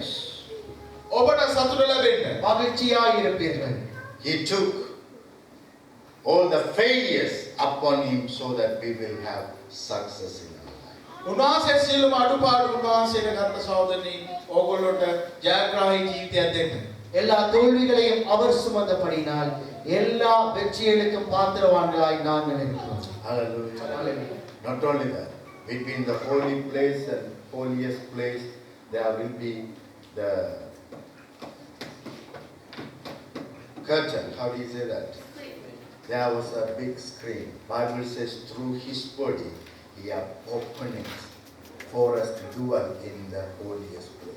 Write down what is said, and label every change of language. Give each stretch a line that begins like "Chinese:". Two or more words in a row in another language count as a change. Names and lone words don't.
Sinhala: ඔබට සතුට ලැබෙන්න.
Tamil: மகிழ்ச்சியாய் இருப்பீர்கள்.
English: He took all the failures upon him so that we will have success in our life.
Sinhala: උන්වහන්සේ සියලුම අඩුපාඩු උන්වහන්සේට ගත්ත සහෝදරනි ඕගොල්ලොන්ට ජයග්‍රාහී ජීවිතයක් දෙන්න.
Tamil: எல்லா தோல்விகளையும் அவர் சுமந்தபடியினால் எல்லா வெற்றிகளுக்கும் பாத்திரவான்களாய் நாங்கள் இருக்கிறோம்.
English: Hallelujah. Hallelujah. Not only that, between the holy place and holiest place, there will be the curtain. How do you say that? There was a big screen. Bible says through his body, he have opened it for us to dwell in the holiest place.